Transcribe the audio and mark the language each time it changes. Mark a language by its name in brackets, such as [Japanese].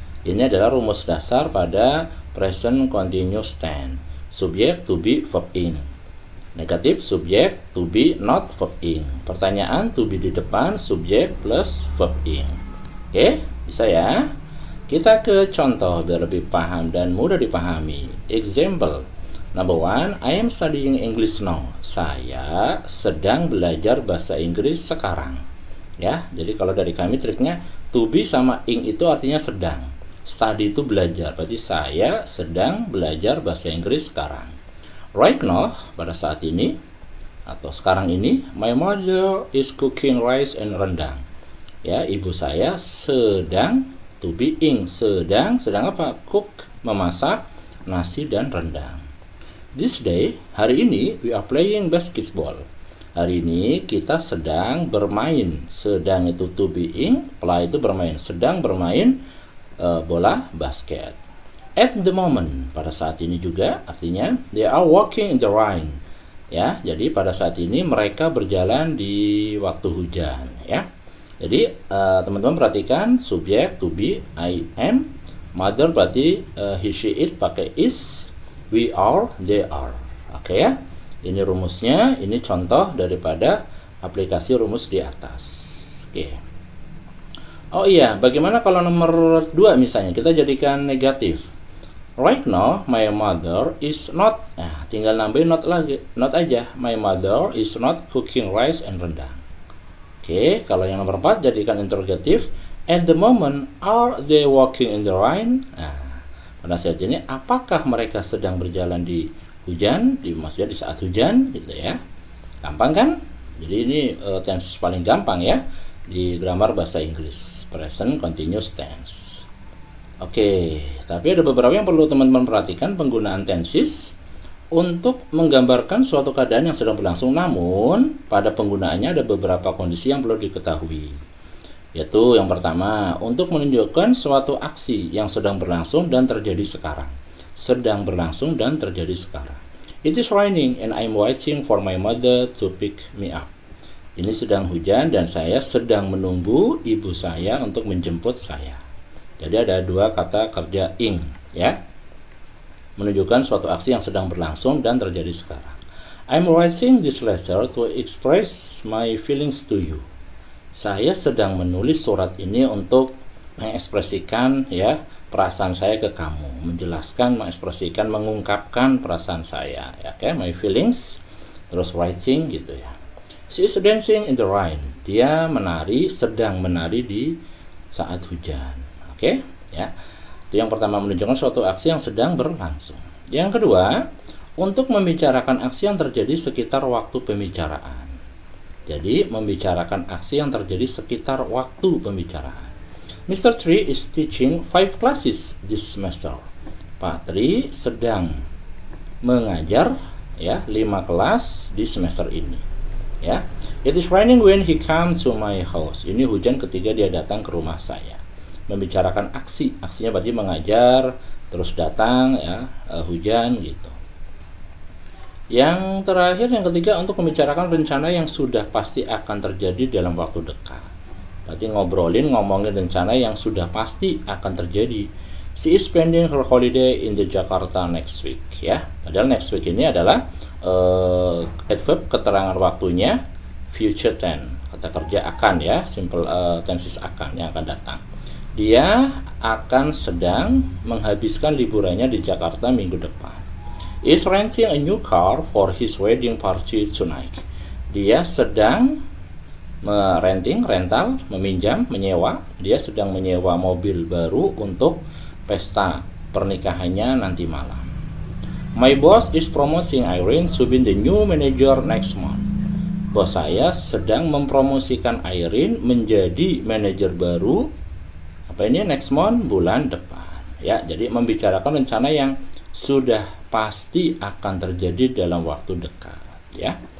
[Indonesian] Ini adalah rumus dasar pada present continuous tense. Subjek to be verb ing. Negatif subjek to be not verb ing. Pertanyaan to be di depan subjek plus verb ing. Oke, bisa ya. Kita ke contoh biar lebih paham dan mudah dipahami. [English] Example number 1, I am studying English now. [Indonesian] Saya sedang belajar bahasa Inggris sekarang. Ya, jadi kalau dari kami triknya to be sama ing itu artinya sedang. Study itu belajar, berarti saya sedang belajar bahasa Inggris sekarang. [English] Right now, [Indonesian] pada saat ini atau sekarang ini, [English] my mother is cooking rice and rendang. [Indonesian] Ya, ibu saya sedang, to be ing, sedang apa? [English] Cook, [Indonesian] memasak nasi dan rendang. [English] This day, [Indonesian] hari ini [English] we are playing basketball. [Indonesian] Hari ini kita sedang bermain. Sedang itu to be ing, play itu bermain, sedang bermain bola basket. [English] At the moment, [Indonesian] pada saat ini juga artinya [English] they are walking in the rain. [Indonesian] Ya, jadi pada saat ini mereka berjalan di waktu hujan ya. Jadi teman-teman perhatikan subjek to be I am, mother berarti he she it pakai is, we are they are. Oke ya. Ini rumusnya, ini contoh daripada aplikasi rumus di atas. Oke. Oh iya, bagaimana kalau nomor 2 misalnya kita jadikan negatif. [English] Right now my mother is not. [Indonesian] Nah, tinggal nambahin not lagi, not aja. [English] My mother is not cooking rice and rendang. [Indonesian] Oke, kalau yang nomor 4 jadikan interrogatif. [English] At the moment are they walking in the rain? [Indonesian] Nah, pada saat ini apakah mereka sedang berjalan di hujan? Maksudnya di saat hujan gitu ya. Gampang kan? Jadi ini tenses paling gampang ya di grammar bahasa Inggris, present continuous tense. Oke, tapi ada beberapa yang perlu teman-teman perhatikan penggunaan tenses untuk menggambarkan suatu keadaan yang sedang berlangsung, namun pada penggunaannya ada beberapa kondisi yang perlu diketahui. Yaitu yang pertama, untuk menunjukkan suatu aksi yang sedang berlangsung dan terjadi sekarang. Sedang berlangsung dan terjadi sekarang. [English] It is raining and I'm waiting for my mother to pick me up. [Indonesian] Ini sedang hujan dan saya sedang menunggu ibu saya untuk menjemput saya. Jadi ada 2 kata kerja ing ya. Menunjukkan suatu aksi yang sedang berlangsung dan terjadi sekarang. [English] I'm writing this letter to express my feelings to you. [Indonesian] Saya sedang menulis surat ini untuk mengekspresikan ya perasaan saya ke kamu, menjelaskan, mengekspresikan, mengungkapkan perasaan saya ya, oke, my feelings, terus writing gitu ya. [English] She is dancing in the rain. [Indonesian] Dia menari, sedang menari di saat hujan. Oke, ya. Itu yang pertama, menunjukkan suatu aksi yang sedang berlangsung. Yang kedua, untuk membicarakan aksi yang terjadi sekitar waktu pembicaraan. Jadi, membicarakan aksi yang terjadi sekitar waktu pembicaraan. [English] Mr. [Indonesian] Tri [English] is teaching 5 classes this semester. [Indonesian] Pak Tri sedang mengajar ya 5 kelas di semester ini. [English] Ya, it is raining when he comes to my house. [Indonesian] Ini hujan ketika dia datang ke rumah saya. Membicarakan aksi, aksinya berarti mengajar, terus datang ya, hujan gitu. Yang terakhir, yang ketiga, untuk membicarakan rencana yang sudah pasti akan terjadi dalam waktu dekat. Berarti ngomongin rencana yang sudah pasti akan terjadi. [English] She is spending her holiday in the Jakarta next week, ya. [Indonesian] Padahal next week ini adalah adverb keterangan waktunya future tense, kata kerja akan, ya, simple tenses akan, yang akan datang. Dia akan sedang menghabiskan liburannya di Jakarta minggu depan. [English] Is renting a new car for his wedding party tonight. [Indonesian] Dia sedang rental, meminjam, menyewa. Dia sedang menyewa mobil baru untuk pesta pernikahannya nanti malam. [English] My boss is promoting Irene to be the new manager next month. [Indonesian] Bos saya sedang mempromosikan Irene menjadi manajer baru. Apa ini? Next month, bulan depan. Ya, jadi membicarakan rencana yang sudah pasti akan terjadi dalam waktu dekat, ya.